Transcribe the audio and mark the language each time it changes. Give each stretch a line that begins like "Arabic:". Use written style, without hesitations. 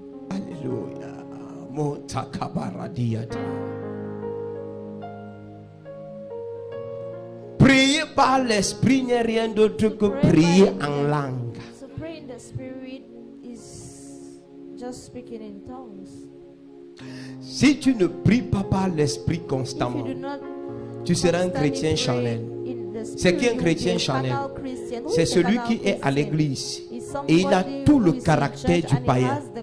French: Alléluia. Motakabaradiata. Prier par l'esprit n'est rien d'autre que prier en langue.
English: To pray in the spirit is just speaking in tongues.
French: Si tu ne pries pas par l'esprit constamment, tu seras un chrétien charnel. C'est qui un chrétien charnel? C'est celui qui est à l'église et il a tout le caractère du païen.